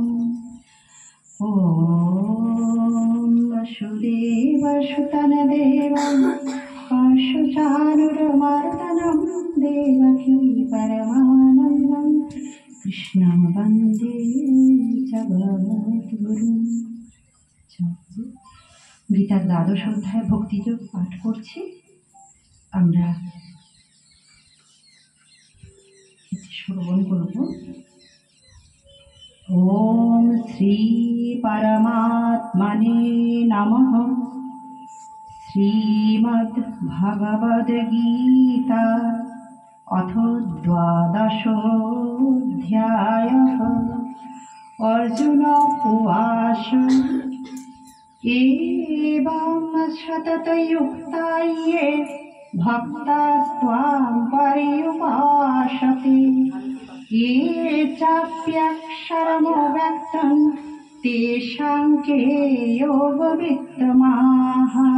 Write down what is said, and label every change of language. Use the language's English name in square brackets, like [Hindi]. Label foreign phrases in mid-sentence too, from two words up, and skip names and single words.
[Sanskrit] ॐ वसुदेवसुतं देवं कंसचाणूरमर्दनं देवकी परमानन्दं कृष्णं वन्दे जगद्गुरुं। [Bangla] গীতার দ্বাদশ অধ্যায় ভক্তিযোগ পাঠ করছি। আমরা শ্রবণ করব। [Sanskrit] ওম শ্রী পরমাত্মনে নমঃ। শ্রীমদ্ ভগবদ গীতা অথ দ্বাদশোऽধ্যায়ः। অর্জুন উবাচ एवं सततयुक्ता ये भक्तास्त्वां पर्युपासते ये चाप्यक्षरमव्यक्तं तेषां के योगवित्तमाः।